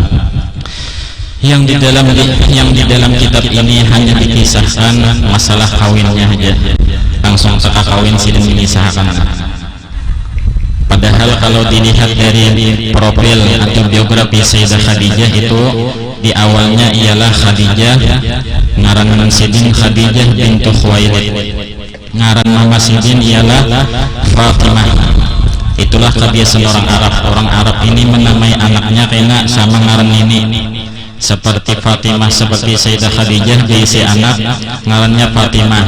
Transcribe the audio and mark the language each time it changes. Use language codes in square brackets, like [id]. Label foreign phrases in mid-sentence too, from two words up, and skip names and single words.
[id] Yang di dalam kitab ini hanya dikisahkan masalah kawinnya aja, langsung setelah kawin sidang dikisahkan. Padahal kalau dilihat dari profil atau biografi Sayyidah Khadijah itu, di awalnya ialah Khadijah, ngaran Sidin Khadijah bintu Khuwailid, ngaran Mama Sidin ialah Fatimah. Itulah kebiasaan orang Arab. Orang Arab ini menamai anaknya kena sama ngaran ini. Seperti Fatimah, seperti Sayyidah Khadijah diisi anak ngarannya Fatimah.